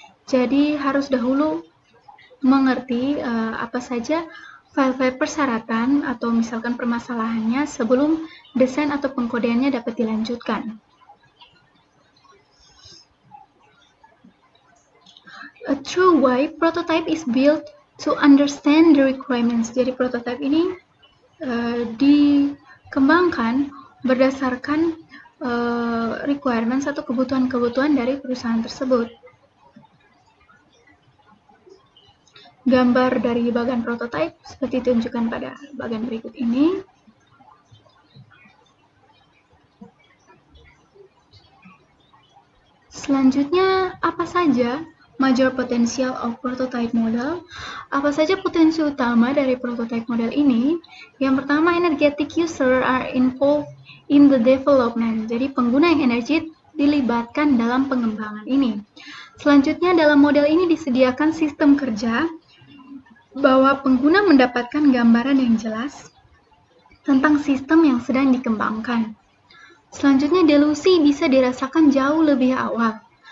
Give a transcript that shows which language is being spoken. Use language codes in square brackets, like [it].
[id] Jadi harus dahulu mengerti apa saja file-file persyaratan atau misalkan permasalahannya sebelum desain atau pengkodeannya dapat dilanjutkan. [en] A true way prototype is built to understand the requirements. [id] Jadi prototype ini dikembangkan berdasarkan requirements atau kebutuhan-kebutuhan dari perusahaan tersebut. Gambar dari bagian prototype seperti ditunjukkan pada bagian berikut ini. Selanjutnya, apa saja [en] major potential of prototype model? [id] Apa saja potensi utama dari prototype model ini? Yang pertama, [en] energetic user are involved in the development. [id] Jadi pengguna yang energik dilibatkan dalam pengembangan ini. Selanjutnya, dalam model ini disediakan sistem kerja bahwa pengguna mendapatkan gambaran yang jelas tentang sistem yang sedang dikembangkan. Selanjutnya, delusi bisa dirasakan jauh lebih awal.